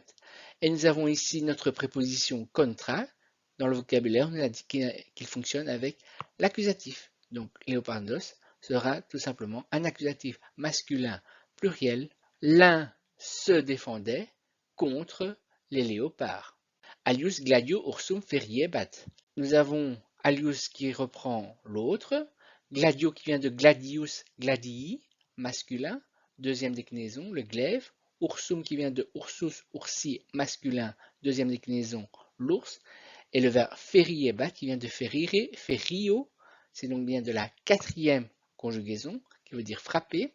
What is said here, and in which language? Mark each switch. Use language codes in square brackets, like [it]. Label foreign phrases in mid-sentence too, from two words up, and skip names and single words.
[fr] Et nous avons ici notre préposition contra. Dans le vocabulaire, on a dit qu'il fonctionne avec l'accusatif. Donc, léopardos sera tout simplement un accusatif masculin pluriel. L'un se défendait contre les léopards. [la] Alius gladio ursum feriebat. [fr] Nous avons alius qui reprend l'autre, gladio qui vient de [la] gladius gladii, [fr] masculin, deuxième déclinaison, le glaive, ursum qui vient de [la] ursus ursi, [fr] masculin, deuxième déclinaison, l'ours, et le verbe feriebat qui vient de [la] ferire, ferio, [fr] c'est donc bien de la quatrième conjugaison, qui veut dire frapper.